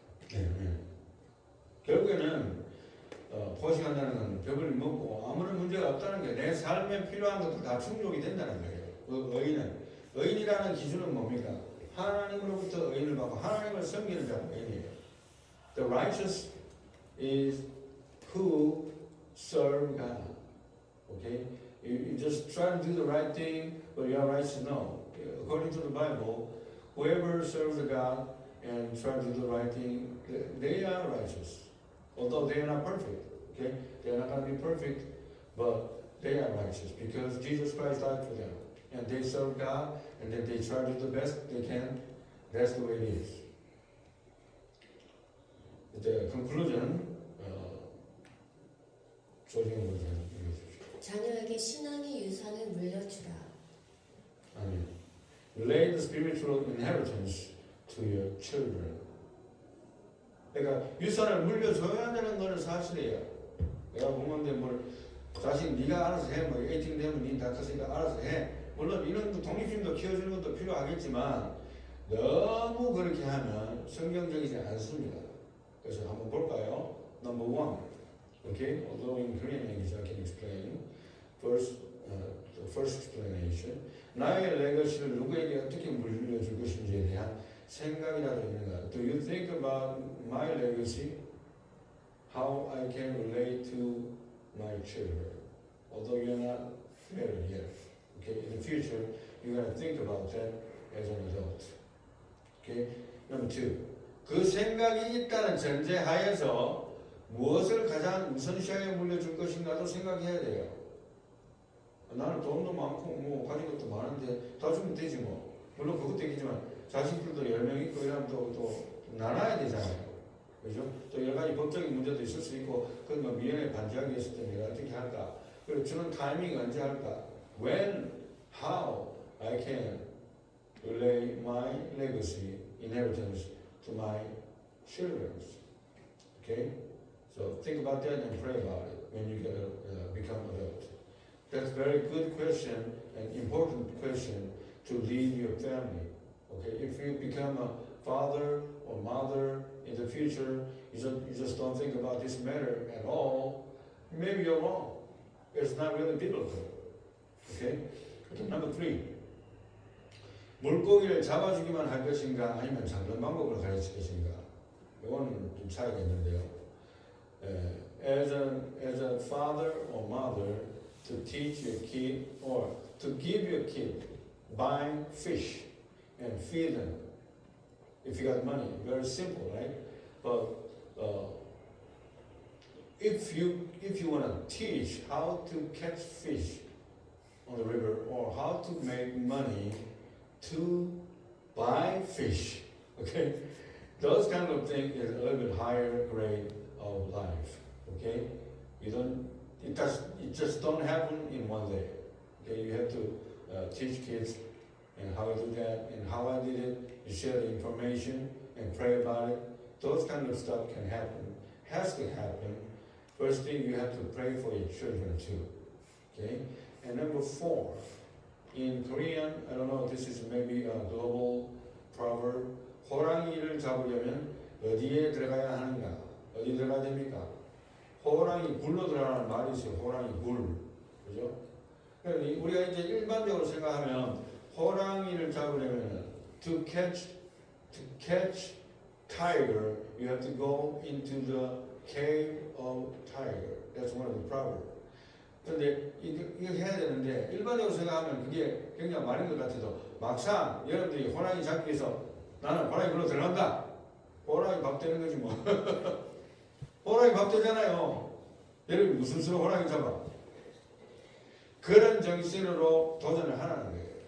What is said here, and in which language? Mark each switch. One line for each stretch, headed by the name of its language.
Korean: 네. 결국에는 포식한다는 건 벽을 먹고 아무런 문제가 없다는 게 내 삶에 필요한 것도 다 충족이 된다는 거예요. 의인이라는 기준은 뭡니까? 하나님으로부터 의인을 받고 하나님을 섬기는 자가 의인이에요.
English: The righteous is who serve God. Okay? You just try to do the right thing, but you are righteous. No. According to the Bible, whoever serves God and tries to do the right thing, they are righteous. Although they are not perfect. Okay? They are not going to be perfect, but they are righteous because Jesus Christ died for them. And they serve God, and then they try to do the best they can. That's the way it is. The conclusion,
Korean: 조정현 목사님 읽어 주십시오. 자녀에게 신앙의 유산을 물려주라. 아멘.
English: Relay the spiritual inheritance to your children.
Korean: 그러니까 유산을 물려줘야 되는 것은 사실이에요. 내가 부모인데 뭘 자식 네가 알아서 해. 뭐 18 되면 네다 컸으니까 알아서 해. 물론 이런 독립심도 키워주는 것도 필요하겠지만 너무 그렇게 하면 성경적이지 않습니다. 그래서 한번 볼까요?
English: Number 1. Okay? Although in Korean language I can explain. First, the first explanation.
Korean: 나의 레거시를 누구에게 어떻게 물려줄 것인지에 대한 생각이라도 있는가?
English: Do you think about my legacy? How I can relate to my children? Although you're not married yet. Okay? In the future, you're going to think about that as an adult. Okay? Number 2.
Korean: 그 생각이 있다는 전제하에서 무엇을 가장 우선시하게 물려줄 것인가도 생각해야 돼요. 나는 돈도 많고 뭐 가진 것도 많은데 다 주면 되지 뭐. 물론 그것도 있겠지만 자식들도 10명 있고 이러면 또 나눠야 되잖아요. 그죠? 또 여러 가지 법적인 문제도 있을 수 있고 그건 뭐 미연에 반지하기 위해서 때 내가 어떻게 할까? 그리고 주는 타이밍이 언제 할까?
English: When, how I can relay my legacy, inheritance to my children. Okay? So think about that and pray about it when you become adult. That's a very good question and important question to lead your family. Okay? If you become a father or mother in the future, you just don't think about this matter at all, maybe you're wrong. It's not really biblical. Okay? Number 3.
Korean: 물고기를 잡아주기만 할 것인가 아니면 잡는 방법을 가르칠 것인가? 이거는 좀 차이가 있는데요.
English: As a father or mother, to teach your kid or to give your kid, buy fish and feed them. If you got money, very simple, right? But if you want to teach how to catch fish on the river or how to make money to buy fish. Okay, those kind of things is a little bit higher grade of life. Okay, it just don't happen in one day. Okay, you have to teach kids and how to do that and how I did it. You share the information and pray about it. Those kind of stuff can happen, has to happen. First thing, you have to pray for your children too. Okay, and number 4, in Korean, I don't know, this is maybe a global proverb.
Korean: 호랑이를 잡으려면 어디에 들어가야 하는가? 어디 들어가야 됩니까? 호랑이 굴로 들어가는 말이 있어요. 호랑이 굴, 그죠? 그러니까 우리가 이제 일반적으로 생각하면 호랑이를 잡으려면
English: to catch tiger, you have to go into the cave of tiger. That's one of the proverbs.
Korean: 그런데 이거 해야 되는데 일반적으로 생각하면 그게 굉장히 많은 것 같아도 막상 여러분들이 호랑이 잡기 위해서 나는 호랑이 굴로 들어간다. 호랑이 밥 되는 거지 뭐. 호랑이 밥 되잖아요. 여러분 무슨 수로 호랑이 잡아? 그런 정신으로 도전을 하라는 거예요.